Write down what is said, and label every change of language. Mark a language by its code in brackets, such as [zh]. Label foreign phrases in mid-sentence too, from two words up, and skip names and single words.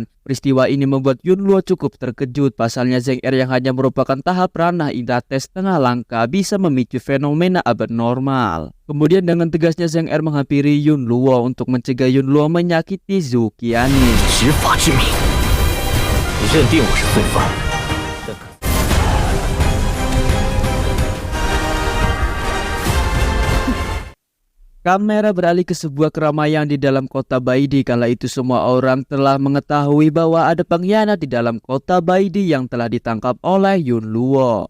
[id] Peristiwa ini membuat Yun Luo cukup terkejut. Pasalnya Zheng Er yang hanya merupakan tahap ranah indate setengah langka bisa memicu fenomena abnormal. Kemudian dengan tegasnya Zheng Er menghampiri Yun Luo untuk mencegah Yun Luo menyakiti Zhu Qianning. [zh] 执法之名， 认定我是罪犯，但可 [id] Kamera beralih ke sebuah keramaian di dalam kota Baidi. Kala itu semua orang telah mengetahui bahwa ada pengkhianat di dalam kota Baidi yang telah ditangkap oleh Yun Luo.